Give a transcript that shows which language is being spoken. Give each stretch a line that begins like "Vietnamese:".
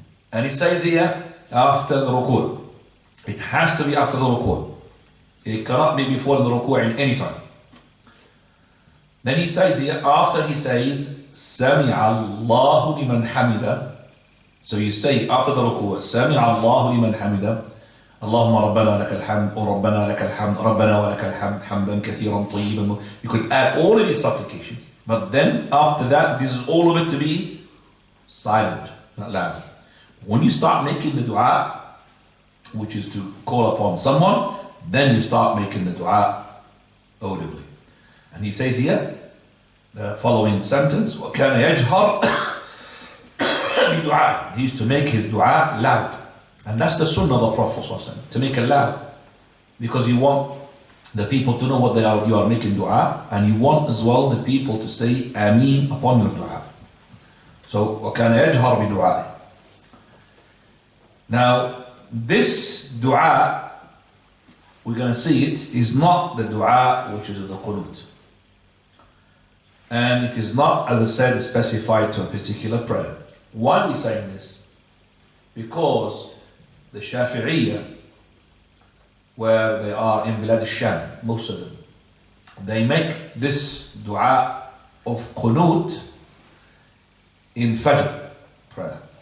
English: And it says here, after the ruku'. It has to be after the ruku'. It cannot be before the ruku' in any time. Then he says here, after he says,
Arabic: سَمِعَ اللَّهُ لِمَنْ حَمِدَ.
English: So you say after the ruku',
Arabic: سَمِعَ اللَّهُ لِمَنْ حَمِدَ. اللهم ربنا لك الحمد وربنا لك الحمد ربنا ولك الحمد حمدا كثيرا طيبا.
English: You could add all of these supplications, but then after that, this is all of it to be silent, not loud. When you start making the dua, which is to call upon someone, then you start making the dua audibly. And he says here, the following sentence,
Arabic: وَكَانَ يَجْهَرْ بِدُعَاء.
English: He used to make his dua loud. And that's the sunnah of the Prophet ﷺ, to make it loud. Because you want the people to know what you are making dua, and you want as well the people to say Ameen upon your dua. So,
Arabic: وَكَانَ يَجْهَرْ بِدُعَاءِ.
English: Now, this dua, we're going to see it, is not the dua which is the qunut. And it is not, as I said, specified to a particular prayer. Why are we saying this? Because the Shafi'iyya, where they are in Bilad al-Sham, most of them, they make this dua of qunut in Fajr prayer.